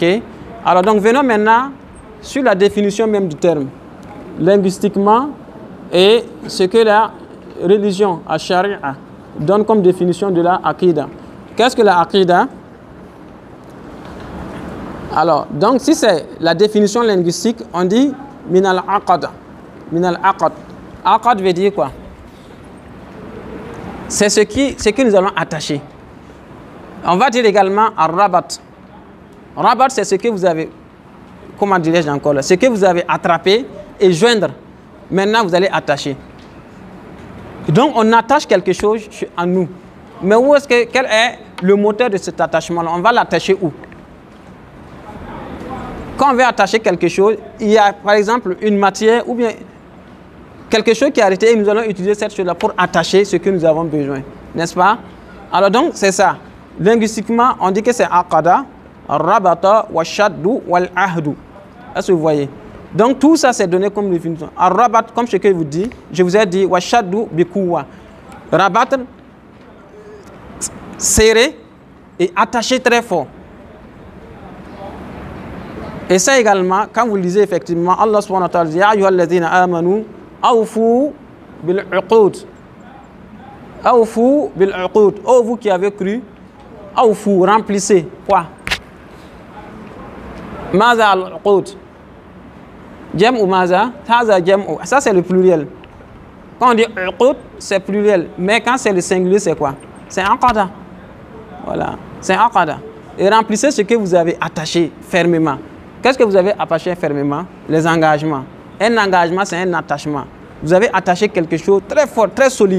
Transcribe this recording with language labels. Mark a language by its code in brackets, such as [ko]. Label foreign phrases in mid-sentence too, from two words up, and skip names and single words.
[fr] Alors donc venons maintenant sur la définition même du terme. Linguistiquement, et ce que la religion, la charia, donne comme définition de la aqidah. Qu'est-ce que la aqidah? Alors, donc si c'est la définition linguistique, on dit [ar] من العقد. من العقد. [fr] Aqad veut dire quoi? C'est ce que nous allons attacher. On va dire également rabat. Rabat, c'est ce que vous avez, comment dirais-je encore là, ce que vous avez attrapé et joindre. Maintenant, vous allez attacher. Donc, on attache quelque chose à nous. Mais où est-ce que, quel est le moteur de cet attachement-là? On va l'attacher où? Quand on veut attacher quelque chose, il y a par exemple une matière ou bien quelque chose qui est arrêté et nous allons utiliser cette chose-là pour attacher ce que nous avons besoin. N'est-ce pas? Alors donc, c'est ça. Linguistiquement, on dit que c'est [ar] عقد، ربط، والشد، والعهد. [fr] Est-ce que vous voyez? Donc tout ça c'est donné comme définition. Rabat, comme ce que je vous ai dit, [ar] والشد بقوة. [fr] Rabattre, serrer et attacher très fort. Et ça également, quand vous lisez effectivement, Allah [ar] سبحانه وتعالى [fr] dit [ar] يا أيها الذين آمنوا أوفوا بالعقود. أوفوا بالعقود. [fr] Oh vous qui avez cru, awfu, remplissez. Quoi? [ar] ماذا العقود. جمع ماذا، هذا جمع. [fr] Ça c'est le pluriel. Quand on dit uqud, c'est pluriel, mais quand c'est le singulier, c'est quoi? C'est aqada. Voilà, c'est aqada. Et remplissez ce que vous avez attaché fermement. Qu'est-ce que vous avez attaché fermement? Les engagements. Un engagement, c'est un attachement. Vous avez attaché quelque chose très fort, très solide.